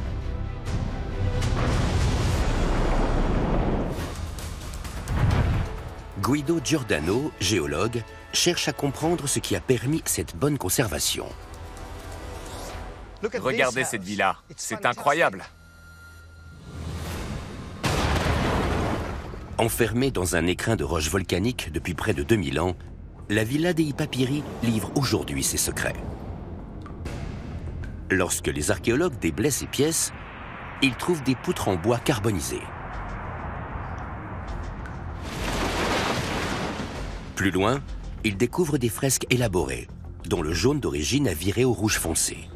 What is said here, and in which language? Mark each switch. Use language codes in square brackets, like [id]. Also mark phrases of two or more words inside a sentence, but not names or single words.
[fr] Guido Giordano, géologue, cherche à comprendre ce qui a permis cette bonne conservation. Regardez cette villa, c'est incroyable. Enfermée dans un écrin de roches volcaniques depuis près de 2000 ans, la villa dei Papyri livre aujourd'hui ses secrets. Lorsque les archéologues déblaient ces pièces, ils trouvent des poutres en bois carbonisé. Plus loin, ils découvrent des fresques élaborées, dont le jaune d'origine a viré au rouge foncé.